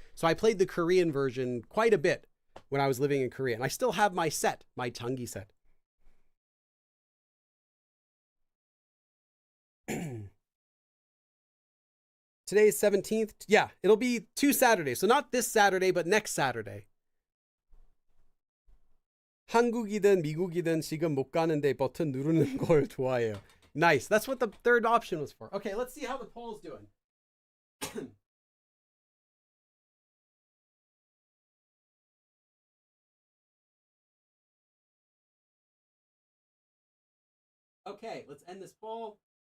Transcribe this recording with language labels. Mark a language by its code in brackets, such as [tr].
[en] So I played the Korean version quite a bit when I was living in Korea. And I still have my set, my Tangi set. Today is 17th. Yeah, it'll be 2 Saturdays. So not this Saturday, but next Saturday. [ko] 한국이든 미국이든 지금 못 가는데 버튼 누르는 걸 좋아해요. [en] Nice. That's what the third option was for. Okay, let's see how the poll's doing. Okay, let's end this poll.